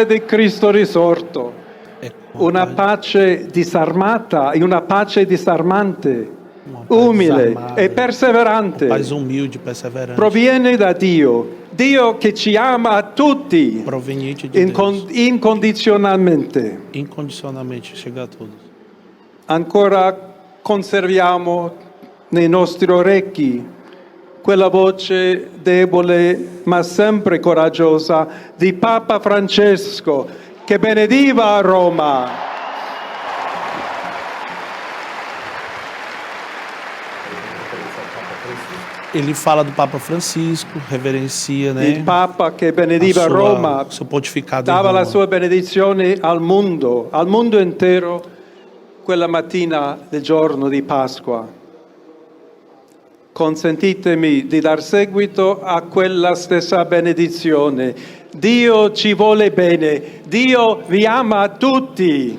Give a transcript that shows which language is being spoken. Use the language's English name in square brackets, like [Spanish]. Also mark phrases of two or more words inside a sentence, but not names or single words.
[Italian] di Cristo risorto, una pace disarmata e una pace disarmante, umile e perseverante. [Portuguese] Paz humilde, perseverante. [Italian] Proviene da Dio, Dio che ci ama a tutti, [Portuguese] Proveniente de Deus. [Italian] incondizionalmente. [Portuguese] Incondizionalmente chega a todos. [Italian] Ancora conserviamo nei nostri orecchi quella voce debole ma sempre coraggiosa di Papa Francesco che benediva Roma. [Portuguese] Ele fala do Papa Francisco, reverencia, né? [Italian] Il Papa che benediva Roma [Portuguese] seu pontificado em [Italian] dava la Roma. sua benedizione al mondo intero, quella mattina del giorno di Pasqua. Consentitemi di dar seguito a quella stessa benedizione. Dio ci vuole bene, Dio vi ama tutti